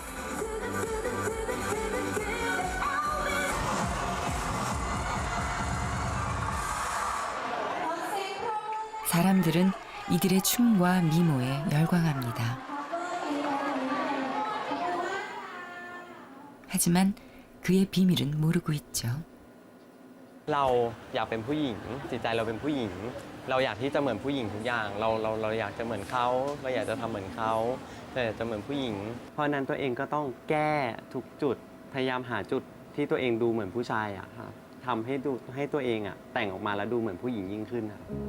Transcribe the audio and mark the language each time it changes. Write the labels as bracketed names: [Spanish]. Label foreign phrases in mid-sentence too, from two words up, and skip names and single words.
[Korean] 사람들은 이들의 춤과 미모에 열광합니다. 하지만 그의 비밀은 모르고 있죠. [Thai] เราอยากเป็นผู้หญิงจิตใจเราเป็นผู้หญิงเราอยากที่จะเหมือนผู้หญิงทุกอย่างเราอยากจะเหมือนเขาเราอยากจะทำเหมือนเขาเราอยากจะเหมือนผู้หญิงเพราะนั้นตัวเองก็ต้องแก้ทุกจุดพยายามหาจุดที่ตัวเองดูเหมือนผู้ชายอะครับทำให้ตัวเองอะแต่งออกมาแล้วดูเหมือนผู้หญิงยิ่งขึ้นครับ